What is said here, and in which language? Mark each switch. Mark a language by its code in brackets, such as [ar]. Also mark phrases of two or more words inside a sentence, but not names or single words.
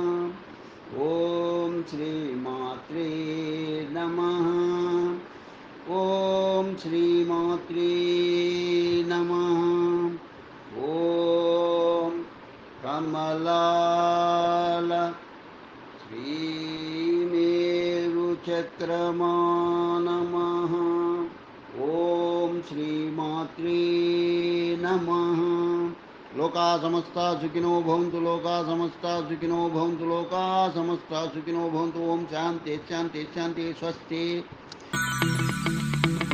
[sa] ఓం శ్రీమాత్రే నమః ఓం శ్రీమాత్రే నమః ఓం కమలాల శ్రీమేరు చక్రమా నమః ఓం శ్రీమాత్రే నమః లోకా సమస్తా సుఖినో భవంతు లోకా సమస్తా సుఖినో భవంతు లోకా సమస్తా సుఖినో భవంతు ఓం శాంతి శాంతి శాంతి స్వస్తి